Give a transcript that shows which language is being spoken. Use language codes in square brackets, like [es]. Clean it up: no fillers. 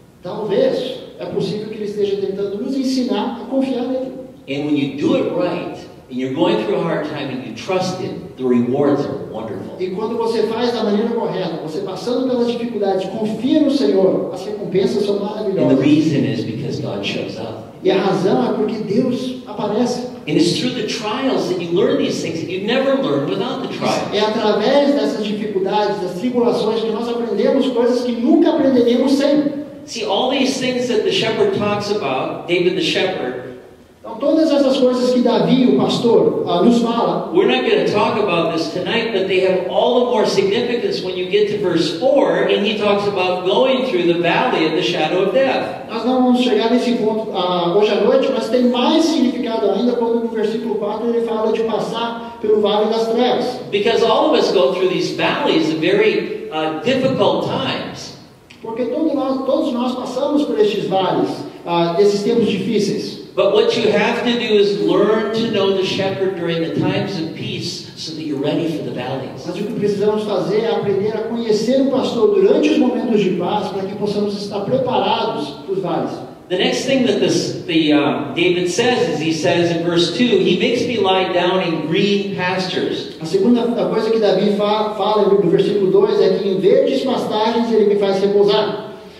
[pt] Talvez, é possível que Ele esteja tentando nos ensinar a confiar nele. [en] And when you do it right, and you're going through a hard time and you trust Him, the rewards are wonderful. [pt] E quando você faz da maneira correta, você passando pelas dificuldades, confia no Senhor, as recompensas são maravilhosas. [en] And the reason is because God shows up. [pt] E a razão é porque Deus aparece. [en] And it's through the trials that you learn these things that you never learned without the trials. [pt] É através dessas dificuldades, das tribulações, que nós aprendemos coisas que nunca aprenderíamos sem. [en] See, all these things that the shepherd talks about, David the shepherd, [pt] então, todas essas coisas que Davi, o pastor, nos fala. [en] We're not going to talk about this tonight, but they have all the more significance when you get to verse 4, and he talks about going through the valley of the shadow of death. [pt] Nós não vamos chegar nesse ponto hoje à noite, mas tem mais significado ainda quando no versículo 4 ele fala de passar pelo vale das trevas. [en] Because all of us go through these valleys of very difficult times. [pt] Porque todos nós passamos por estes vales, desses tempos difíceis. [en] But what you have to do is learn to know the shepherd during the times of peace so that you're ready for the valleys. [pt] Mas o que precisamos fazer é aprender a conhecer o pastor durante os momentos de paz para que possamos estar preparados para os vales. [en] The next thing that David says is, he says in verse 2, he makes me lie down in green pastures. [pt] A segunda coisa que Davi fala no versículo 2 é que em verdes pastagens ele me faz repousar.